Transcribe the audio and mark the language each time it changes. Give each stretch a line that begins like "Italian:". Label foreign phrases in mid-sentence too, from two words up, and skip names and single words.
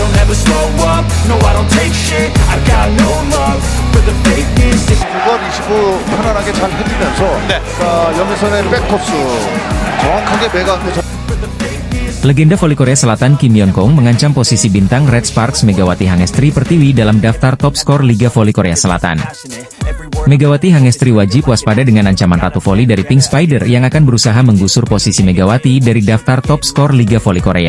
English: never slow up, no I don't take shit, I got no love for the fakeness.
Korean: 9번 25 편안하게 잘 흔들면서 염혜선의 백토스 정확하게 매가하는데
Indonesian: Legenda voli Korea Selatan Kim Yeon-kong mengancam posisi bintang Red Sparks Megawati Hangestri Pertiwi dalam daftar top skor Liga Voli Korea Selatan. Megawati Hangestri wajib waspada dengan ancaman Ratu Voli dari Pink Spider yang akan berusaha menggusur posisi Megawati dari daftar top skor Liga Voli Korea.